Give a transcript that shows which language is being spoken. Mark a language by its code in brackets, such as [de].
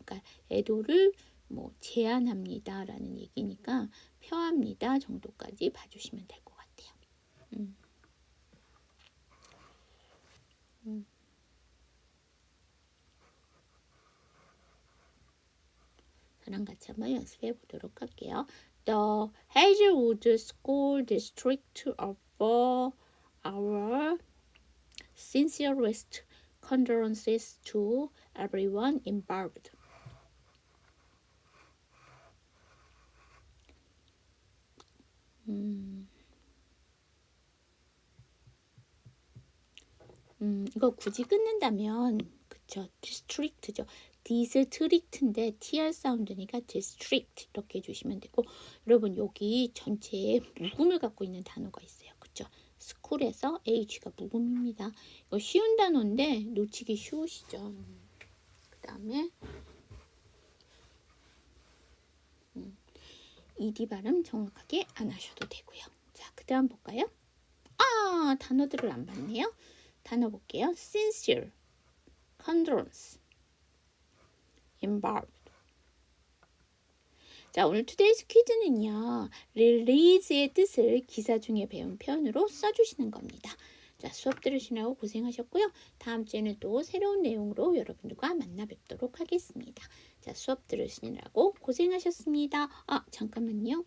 [ko] 그러니까 애도를 뭐 제안합니다라는 얘기니까 표합니다 정도까지 봐주시면 될 것 같아요. 저랑 같이 한번 연습해 보도록 할게요. [en] The Hazelwood School District offer our sincerest condolences to everyone involved. [ko] 이거 굳이 끊는다면 그쵸, 디스트릭트죠. 디스트릭트인데 tr 사운드니까 디스트릭트 이렇게 해주시면 되고, 여러분 여기 전체에 묵음을 갖고 있는 단어가 있어요. 그쵸? 스쿨에서 h가 묵음입니다. 이거 쉬운 단어인데 놓치기 쉬우시죠. 그 다음에 ed 발음 정확하게 안 하셔도 되고요. 자, 그 다음 볼까요? 아, 단어들을 안 봤네요. 단어 볼게요. [en] sincere, condolence, involved. [ko] 자, 오늘 today's 퀴즈는요, release의 뜻을 기사 중에 배운 표현으로 써주시는 겁니다. 자, 수업 들으시느라고 고생하셨고요. 다음 주에는 또 새로운 내용으로 여러분들과 만나 뵙도록 하겠습니다. 자, 수업 들으시느라고 고생하셨습니다. 아, 잠깐만요.